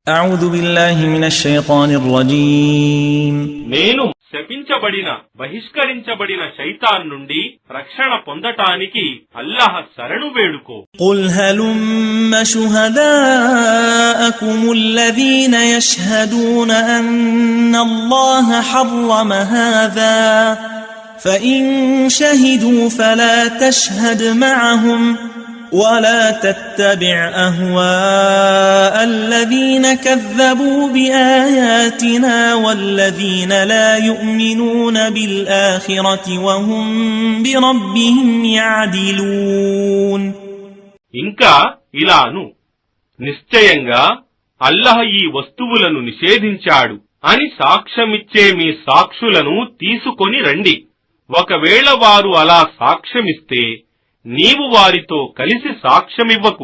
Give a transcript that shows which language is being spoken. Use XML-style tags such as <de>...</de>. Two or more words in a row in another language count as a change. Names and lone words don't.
<ar>أعوذ بالله من الشيطان الرجيم</ar> <te>నేను శపించబడిన బహిష్కరించబడిన శైతాన్ నుండి రక్షణ పొందటానికి అల్లాహ్ శరణు వేడుకో.</te> <ar>قل هلم شهداءكم الذين يشهدون أن الله حرم هذا فإن شهدوا فلا تشهد معهم ولا تتبع أهواء الذين كذبوا بآياتنا والذين لا يؤمنون بالآخرة وهم بربهم يعدلون.</ar> <te>ఇంకా ఇలాను, నిశ్చయంగా అల్లాహ్ ఈ వస్తువులను నిషేధించాడు అని సాక్ష్యమిచ్చే మీ సాక్షులను తీసుకొని రండి. ఒకవేళ వారు అలా సాక్ష్యమిస్తే నీవు వారితో కలిసి సాక్ష్యమివ్వకు.</te>